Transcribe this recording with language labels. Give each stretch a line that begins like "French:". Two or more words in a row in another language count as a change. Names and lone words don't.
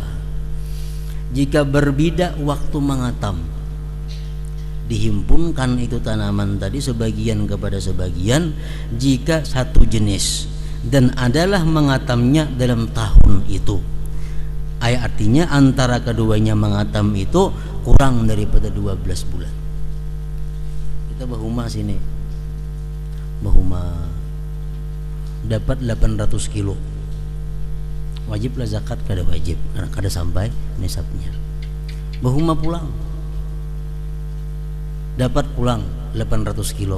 Malay: Jika berbeda waktu mengatam dihimpunkan itu tanaman tadi sebagian kepada sebagian jika satu jenis dan adalah mengatamnya dalam tahun itu. Artinya antara keduanya mengatam itu kurang daripada 12 bulan.
Banjar: Kita bahuma sini bahuma dapat 800 kilo wajiblah zakat kada wajib karena kada sampai nisabnya. Bahuma pulang dapat pulang 800 kilo.